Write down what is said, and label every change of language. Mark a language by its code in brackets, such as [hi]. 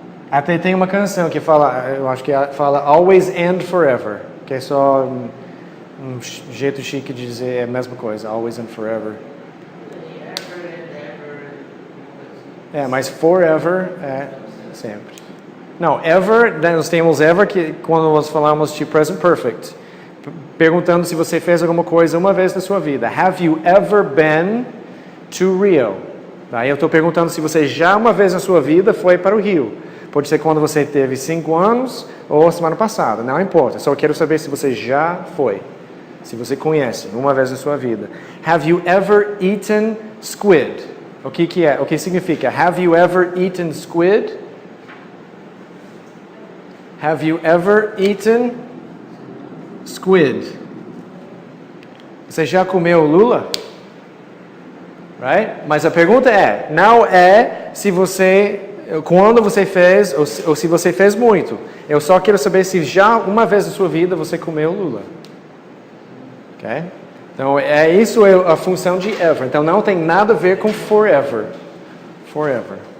[pt] Até tem uma canção que fala, eu acho que fala [en] always and forever, [pt] que é só um jeito chique de dizer a mesma coisa, always and forever. Mas forever é sempre. Não, ever, nós temos ever que quando nós falamos de present perfect, perguntando se você fez alguma coisa uma vez na sua vida. [en] Have you ever been to Rio? [pt] Aí eu estou perguntando se você já uma vez na sua vida foi para o Rio. Pode ser quando você teve 5 anos ou semana passada, não importa. Só quero saber se você já foi. Se você conhece uma vez na sua vida. [en] Have you ever eaten squid? [pt] O que é? O que significa? [en] Have you ever eaten squid? Have you ever eaten squid? [pt] Você já comeu lula? Right? Mas a pergunta não é se você, quando você fez ou se você fez muito. Eu só quero saber se já uma vez na sua vida você comeu lula. Ok? Então, isso é a função de ever. Então, não tem nada a ver com forever. Forever.